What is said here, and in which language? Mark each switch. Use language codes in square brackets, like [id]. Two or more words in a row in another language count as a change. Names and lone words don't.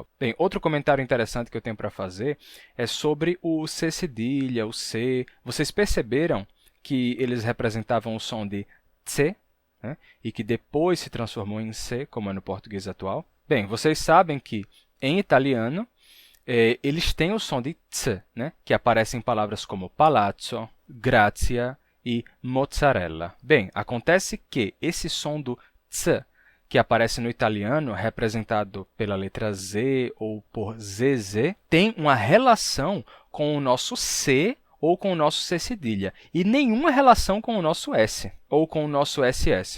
[pt] Bem, outro comentário interessante que eu tenho para fazer é sobre o C cedilha, o C. Vocês perceberam que eles representavam o som de C, né? E que depois se transformou em C, como é no português atual? Bem, vocês sabem que em italiano eles têm o som de ts, né? Que aparece em palavras como palazzo, grazia e mozzarella. Bem, acontece que esse som do ts, que aparece no italiano, representado pela letra Z ou por ZZ, tem uma relação com o nosso C ou com o nosso C cedilha, e nenhuma relação com o nosso S ou com o nosso SS.